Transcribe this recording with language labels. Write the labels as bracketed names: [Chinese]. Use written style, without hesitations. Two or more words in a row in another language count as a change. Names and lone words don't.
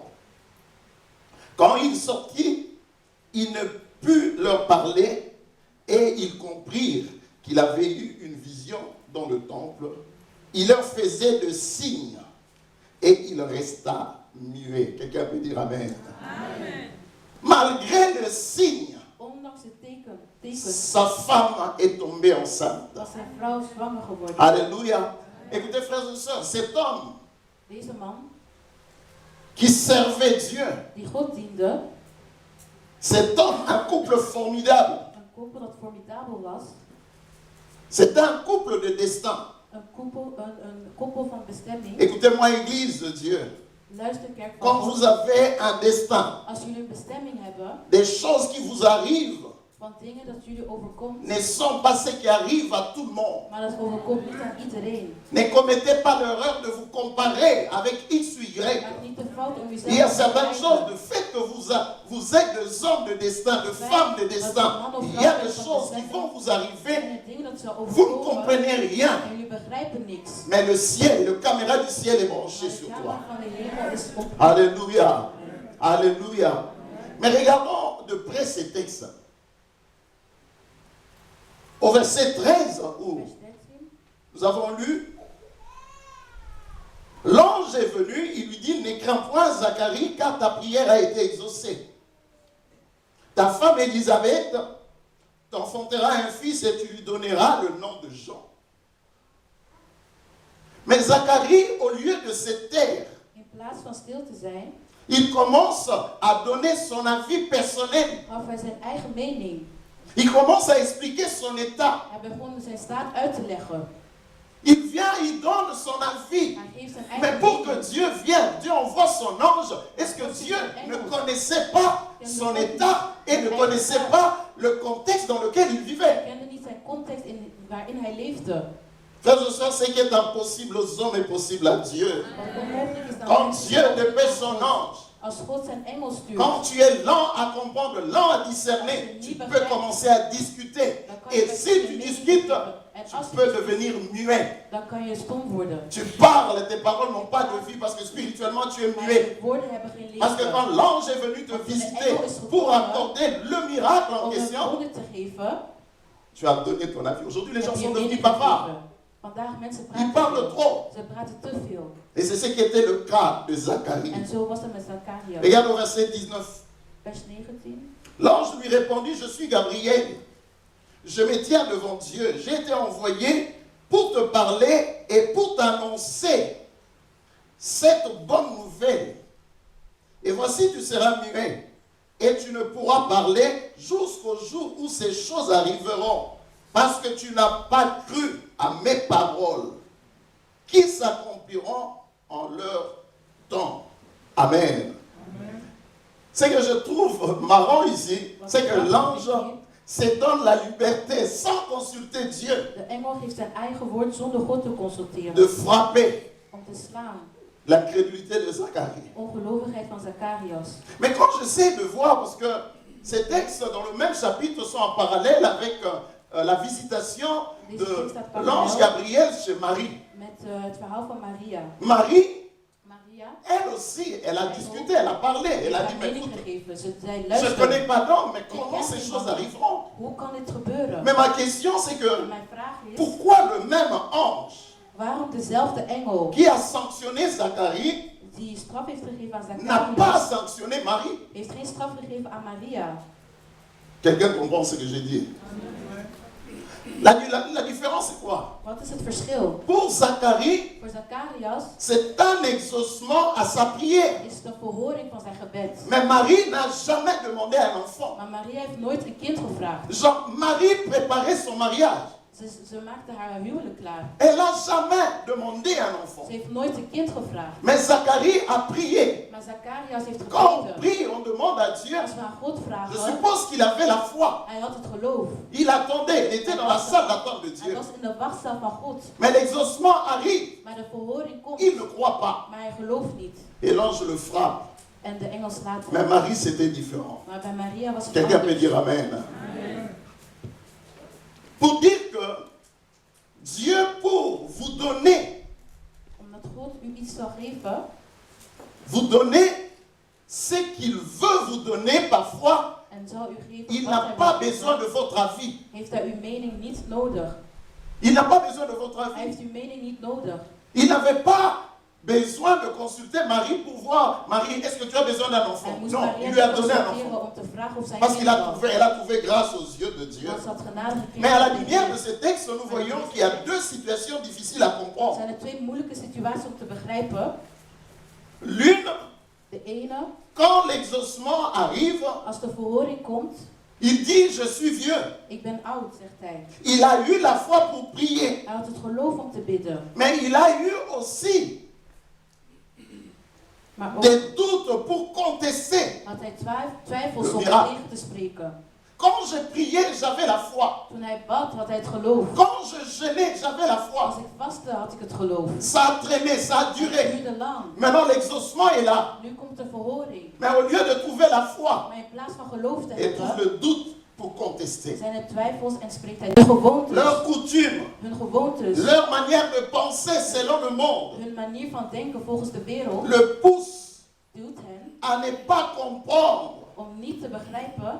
[French] Quand il sortit, il ne put leur parler et ils comprirent qu'il avait eu une vision dans le temple, il leur faisait de signes et il resta muet. Quelqu'un peut dire Amen. Amen. Malgré le signe, [Dutch] Ondanks het teken [French] sa femme est tombée enceinte. [Dutch] was zijn vrouw zwanger geworden. [French] Alléluia. Écoutez, frères et sœurs, cet homme [Dutch] Deze man, [French] qui servait Dieu, [Dutch] die God diende, [French] cet homme, un couple formidable, [Dutch] een koppel dat formidabel was, [French] c'est un couple de destin. [Dutch] een koppel van bestemming. [French] Écoutez-moi, Église de Dieu, [Dutch] Luister, kerk van [French] quand [Dutch] God. [French] vous avez un destin, [Dutch] Als jullie een bestemming hebben, [French] des choses qui vous arrivent [Dutch] van dingen dat jullie overkomt, [French] ne sont pas ce qui arrive à tout le monde. [Dutch] maar dat overkomt niet aan iedereen. [French] Ne commettez pas l'erreur de vous comparer avec X ou Y. [Dutch] Maak niet de fout om jezelf [French] Il y a [Dutch] te [French] certaines choses, [Dutch] vergelijken. [French] le fait que vous êtes des hommes de destin, de femmes de destin, il y a des choses qui vont vous [Dutch] Er [French] arriver, [Dutch] zijn dingen dat zal [French] vous ne [Dutch] overkomen [French] comprenez rien, [Dutch] en jullie begrijpen niks. [French] mais le ciel, le caméra du ciel est [Dutch] Maar [French] branché [Dutch] de [French] sur toi. [Dutch] camera van de hemel is op. [French] Alléluia, alléluia. Mais regardons de près ces textes. Au verset 13, où [Dutch] Vers 13. [French] nous avons lu, l'ange est venu, il lui dit, ne crains point Zacharie, car ta prière a été exaucée. Ta femme Élisabeth t'enfantera un fils et tu lui donneras le nom de Jean. Mais Zacharie, au lieu de se taire, [Dutch] In plaats van stil te zijn, [French] il commence à donner son avis personnel. [Dutch] gaf hij zijn eigen mening. [French] Il commence à expliquer son état. [Dutch] Hij begon zijn staat uit te leggen. [French] Il vient, il donne son avis. [Dutch] Hij geeft zijn [French] Mais [Dutch] eigen [French] pour que [Dutch] mening. [French] Dieu vienne, Dieu envoie son ange. Est-ce que Dieu ne connaissait pas son état et ne connaissait pas le contexte dans lequel il [Dutch] Hij [French] vivait? [Dutch] kende niet zijn context waarin hij leefde. [French] Frères et sœurs, ce qui est impossible aux hommes est possible à Dieu. [Dutch] Wat onmogelijk is dan [French] Quand [Dutch] mensen [French] Dieu [Dutch] onmogelijk [French] dépêche [Dutch] is [French] son [Dutch] God. [French] ange, [Dutch] Als God zijn engel stuurt, [French] quand tu es lent à comprendre, lent à discerner, tu peux commencer à discuter. [Dutch] dan kan je [French] Et [Dutch] met [French] si [Dutch] je [French] tu [Dutch] mening [French] discutes, [Dutch] geven. En [French] tu [Dutch] als je [French] peux [Dutch] discuteert, [French] devenir muet. [Dutch] dan kan je stom worden. [French] Tu parles, tes paroles n'ont pas de vie parce que spirituellement tu es [Dutch] Maar [French] muet. [Dutch] je woorden hebben geen [French] Parce que [Dutch] leven. [French] quand l'ange est venu te visiter pour accorder le miracle en [Dutch] Om een [French] question, [Dutch] wonder te geven, [French] tu as donné ton avis. Aujourd'hui, les [Dutch] heb [French] gens [Dutch] je [French] sont [Dutch] mening [French] devenus bavards. [Dutch] gegeven. Vandaag mensen [French] Ils [Dutch] praten [French] parlent [Dutch] veel. [French] trop. [Dutch] Ze praten te veel. [French] Et c'est ce qui était le cas de Zacharie. [Dutch] En zo was het met Zacharias. [French] Regarde au verset 19. [Dutch] Vers 19. [French] L'ange lui répondit, je suis Gabriel. Je me tiens devant Dieu. J'ai été envoyé pour te parler et pour t'annoncer cette bonne nouvelle. Et voici, tu seras muet et tu ne pourras parler jusqu'au jour où ces choses arriveront. Parce que tu n'as pas cru à mes paroles qui s'accompliront en leur temps. Amen. Ce que je trouve marrant ici, c'est que l'ange se donne la liberté, sans consulter Dieu, [Dutch] De engel geeft zijn eigen woord zonder God te consulteren. [French] de frapper [Dutch] Om te slaan. [French] la crédulité de Zacharie. [Dutch] Ongelovigheid van Zacharias. [French] Mais quand j'essaie de voir, parce que ces textes dans le même chapitre sont en parallèle avec la visitation de l'ange Gabriel chez Marie. [Dutch] Met het verhaal van Maria. [French] Marie, [Dutch] Maria [French] elle aussi, elle a discuté, elle a parlé, elle a [Dutch] heeft [French] dit, [Dutch] haar [French] mais [Dutch] mening [French] écoute, [Dutch] gegeven. Ze zei, [French] je ne connais [Dutch] luister, [French] pas d'homme, mais comment ces choses arriveront? [Dutch] hoe kan dit gebeuren? [French] Mais ma question c'est [Dutch] En [French] que, [Dutch] mijn vraag is, [French] pourquoi le même ange [Dutch] waarom dezelfde engel [French] qui a sanctionné Zacharie [Dutch] die straf heeft gegeven aan [French] n'a pas [Dutch] Zacharias, [French] sanctionné Marie? [Dutch] heeft geen straf gegeven aan Maria? [French] Quelqu'un comprend ce que j'ai dit? La différence c'est quoi? [Dutch] Wat is het verschil? [French] Pour Zacharie, [Dutch] Voor Zacharias [French] c'est un exaucement à sa prière. [Dutch] is het een verhoring van zijn gebed. [French] Mais Marie n'a jamais demandé un enfant. [Dutch] Maar Maria heeft nooit een kind gevraagd. [French] Marie préparait son mariage. [Dutch] Ze maakte haar huwelijk klaar. [French] Elle n'a jamais demandé un enfant. [Dutch] Ze heeft nooit een kind gevraagd. [French] Mais Zacharie a prié. [Dutch] Maar Zacharias heeft [French] Quand on [Dutch] gebeden. [French] prie, on demande à Dieu. [Dutch] Als we aan God [French] Je [Dutch] vragen, [French] suppose qu'il avait la foi. [Dutch] hij had het geloof. [French] Il attendait, il était dans la salle d'attente de [Dutch] Hij [French] Dieu. [Dutch] was in de wachtzaal van God. [French] Mais l'exaucement arrive. [Dutch] Maar de verhoring komt. [French] Il ne croit pas. [Dutch] Maar hij gelooft niet. [French] Et l'ange le frappe. [Dutch] En de engel slaat [French] Mais [Dutch] hem. [French] Marie, c'était différent. [Dutch] Maar bij Maria was het [French] Quelqu'un peut [Dutch] anders. [French] dire Amen. Pour dire que Dieu, pour vous donner, [Dutch] Omdat God u iets zal geven, [French] vous donner ce qu'il veut vous donner parfois, [Dutch] en zal u geven [French] il [Dutch] wat [French] n'a [Dutch] hij [French] pas [Dutch] wil [French] besoin [Dutch] geven, [French] de votre avis. [Dutch] heeft hij uw mening niet nodig. [French] Il n'a pas besoin de votre [Dutch] Hij [French] avis. [Dutch] heeft uw mening niet nodig. [French] Il n'avait pas besoin de consulter Marie pour voir, Marie, est-ce que tu as besoin d'un [Dutch] Hij [French] enfant? [Dutch] moest [French] Non, [Dutch] Maria [French] il lui a [Dutch] niet [French] donné un [Dutch] consulteren [French] enfant. [Dutch] om te vragen of zij [French] Parce [Dutch] een [French] qu'elle [Dutch] kind had. [French] a trouvé grâce aux yeux de Dieu. [Dutch] Want ze had genade gekregen. [French] Mais à la [Dutch] van [French] lumière [Dutch] Dieu. [French] de ce texte, nous voyons qu'il y a deux situations difficiles à [Dutch] Er [French] comprendre. [Dutch] zijn er twee moeilijke situaties om te begrijpen. [French] L'une, [Dutch] De ene, [French] quand l'exaucement arrive, [Dutch] als de verhoring komt, [French] il dit, je suis vieux. [Dutch] ik ben oud, zegt hij. [French] Il a eu la foi pour prier, [Dutch] Hij had het geloof om te bidden. [French] mais il a eu aussi [Dutch] Maar ook [French] des doutes pour contester. [Dutch] had hij twijfels om Ja. tegen te spreken. [French] Quand je priais, j'avais la foi. [Dutch] Toen hij bad, had hij het geloof. [French] Quand je jeûnais, j'avais la [Dutch] Als [French] foi. [Dutch] ik vastte, had ik het geloof. [French] Ça a traîné, ça a [Dutch] Het [French] duré. [Dutch] duurde lang. [French] Maintenant, l'exaucement est là. [Dutch] Nu komt de verhoring. [French] Mais au lieu de trouver la foi, [Dutch] Maar in plaats van geloof te [French] il trouve [Dutch] hebben, [French] le doute pour contester. [Dutch] zijn er twijfels en spreekt hij de gewoontes. [French] Leurs coutumes, [Dutch] Hun gewoontes. [French] leur manière de penser selon le monde, [Dutch] Hun manier van denken volgens de wereld [French] le pousse [Dutch] duwt hen [French] à ne pas comprendre [Dutch] om niet te begrijpen